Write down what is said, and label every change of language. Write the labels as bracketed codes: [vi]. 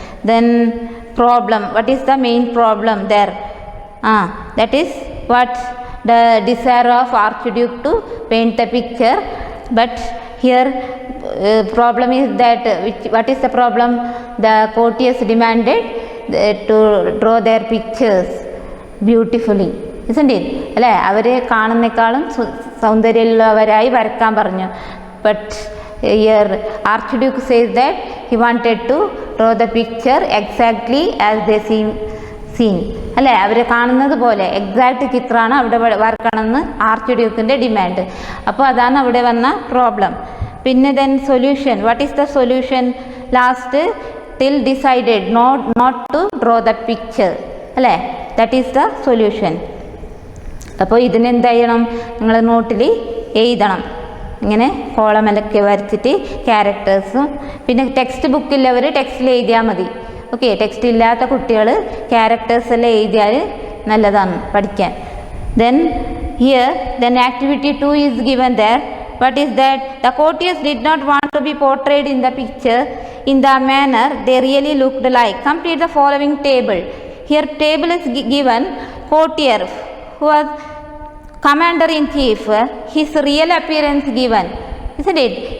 [en] Then problem. What is the main problem there? That is what? The desire of Archduke to paint the picture. But here problem is that what is the problem? The courtiers demanded to draw their pictures beautifully, isn't it? [ml] അല്ലേ, അവരെ കാണുന്നേക്കാളും സൗന്ദര്യമുള്ളവരായി വരക്കാൻ പറഞ്ഞു. [en] But here Archduke says that he wanted to draw the picture exactly as they seen. [ml] അല്ലേ, അവർ കാണുന്നത് പോലെ exact ചിത്രമാണ് അവിടെ വരക്കണമെന്ന് ആർച്ച്ഡ്യൂക്കിൻ്റെ demand. അപ്പോൾ അതാണ് അവിടെ വന്ന പ്രോബ്ലം. പിന്നെ [en] Then solution. What is the solution? Last till decided not to draw the picture. [ml] അല്ലേ, [en] That is the solution. [ml] അപ്പോൾ ഇതിനെന്ത് ചെയ്യണം? നിങ്ങൾ നോട്ടിൽ എഴുതണം. ഇങ്ങനെ കോളമൊക്കെ വരച്ചിട്ട് ക്യാരക്ടേഴ്സും, പിന്നെ ടെക്സ്റ്റ് ബുക്കില്ലവർ ടെക്സ്റ്റിൽ എഴുതിയാൽ മതി. ഓക്കെ, ടെക്സ്റ്റ് ഇല്ലാത്ത കുട്ടികൾ ക്യാരക്ടേഴ്സ് എല്ലാം എഴുതിയാൽ നല്ലതാണ് പഠിക്കാൻ. [en] Then here then activity 2 is given there. What is that? The courtiers did not want to be portrayed in the picture in the manner they really looked like. Complete the following table. Here table is given. Courtier who was commander in chief, his real appearance given, isn't it?